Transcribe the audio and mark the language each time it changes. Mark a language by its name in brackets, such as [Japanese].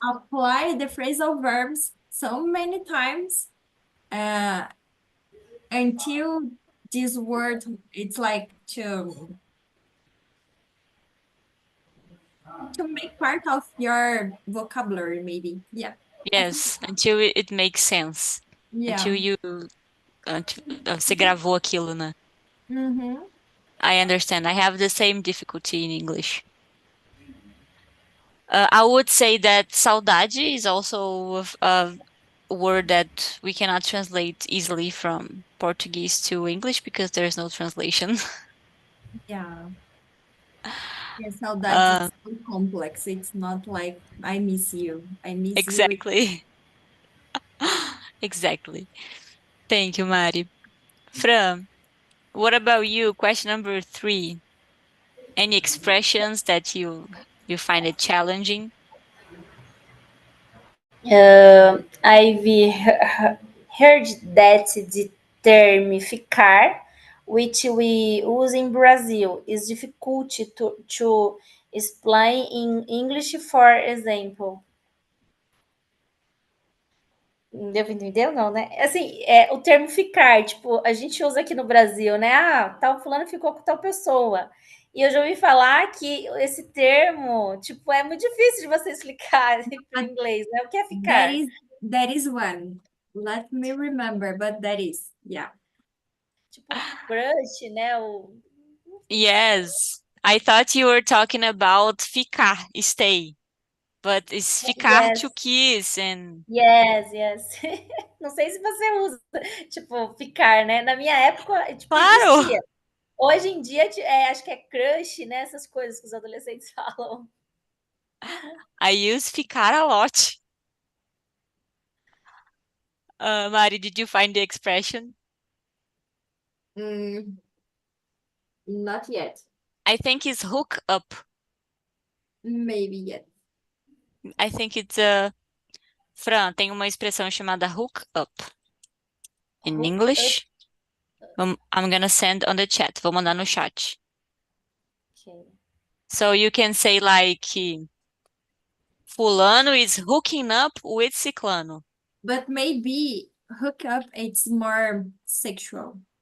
[English] apply the phrasal verbs so many times Uh, until this word, it's like to make part of your vocabulary, maybe. Yeah, I think. Yes, until it makes sense. Yeah. Until you until, [Portuguese] você gravou aquilo, né? Mm-hmm. [English] I understand. I have the same difficulty in English. I would say that saudade is also a word that we cannot translate easily from Portuguese to English because there's no translation. Yeah. Yeah, saudades Uh, is so complex. It's not like I miss you. I miss you. exactly. Exactly. Thank you, Mari. Fran, what about you? Question number 3. Any expressions that you find it challenging? I've heard that the term ficar, which we use in Brazil, is difficult to explain in English, for example. [Portuguese] Deu pra entender ou não, né? Assim, o termo ficar, tipo, a gente usa aqui no Brasil, né? Ah, tal fulano ficou com tal pessoa. E eu já ouvi falar que esse termo, tipo, é muito difícil de você explicar para o [English] But [Portuguese] inglês, né? O que é [English] that [Portuguese] ficar? [English] is that is one. Let me remember, but that is, yeah. [Portuguese] Tipo, crush, né? [English] Yes. I thought you were talking about ficar, stay, but it's ficar to Yes, kiss and yes. [Portuguese] Não sei se você usa, tipo, ficar, né? Na minha época, tipo, existia. claro, Hoje em dia, acho que é crush, né? Essas coisas que os adolescentes falam. [English] I use ficar a lot. Mari, did you find the expression? Mm, not yet. I think it's hook up. Maybe yet. I think it's Fran, [Portuguese] tem uma expressão chamada [English] hook up in Hook up. English. I'm gonna send on the chat. [Portuguese] Vou mandar no chat. [English] Okay. So you can say like fulano is hooking up with ciclano. But maybe hook up, it's more sexual.